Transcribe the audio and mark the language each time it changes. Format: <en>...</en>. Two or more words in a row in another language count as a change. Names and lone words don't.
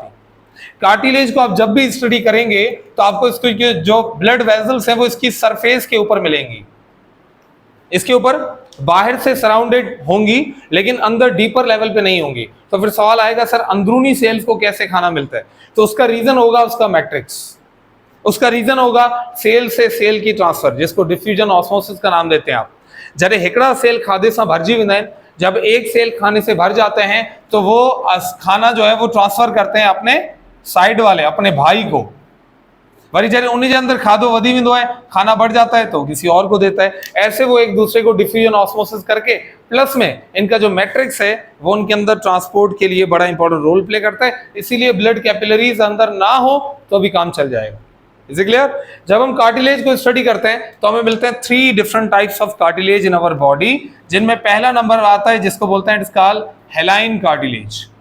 <ur>کارٹلیج کو آپ جب بھی اسٹڈی کریں گے تو آپ کو اس کو جو</ur> <en>blood vessels</en> <ur>ہیں وہ اس کی سرفیس کے اوپر ملیں گی، اس کے اوپر باہر سے سراؤنڈڈ ہوں گی لیکن اندر</ur> <en>deeper level</en> <ur>پے نہیں ہوں گی. تو پھر سوال آئے گا سر اندرونی سیلز کو کیسے کھانا ملتا ہے? تو اس کا ریزن ہوگا اس کا میٹرکس، اس کا ریزن ہوگا سیل سے سیل کی ٹرانسفر، جس کو</ur> <en>diffusion osmosis</en> <ur>کا نام دیتے ہیں آپ.</ur> <sd>जरे हिकड़ा सेल खादे से भरजी वेंदा आहिनि,</sd> <ur>جب ایک سیل کھانے سے بھر جاتے ہیں تو وہ کھانا جو ہے وہ ٹرانسفر کرتے ہیں اپنے سائیڈ والے، اپنے بھائی کو.</ur> <sd>वरी जरे उन्हीं के अंदर खादो वधी वेंदो है,</sd> <ur>کھانا بڑھ جاتا ہے تو کسی اور کو دیتا ہے. ایسے وہ ایک دوسرے کو</ur> <en>diffusion osmosis</en> <ur>کر کے، پلس میں ان کا جو میٹرکس ہے وہ ان کے اندر ٹرانسپورٹ کے لیے بڑا</ur> <en>important role play</en> <ur>کرتا ہے. इसीलिए</ur> <en>blood capillaries</en> <ur>اندر نہ ہو تو بھی کام چل جائے گا.</ur> <en>is it clear?</en> <ur>جب ہم کارٹلیج کو اسٹڈی کرتے ہیں تو ہمیں ملتے ہیں 3</ur> <en>different types of cartilage in our body,</en> <ur>جن میں پہلا نمبر آتا ہے جس کو بولتے ہیں</ur> <en>it's called hyaline cartilage.</en>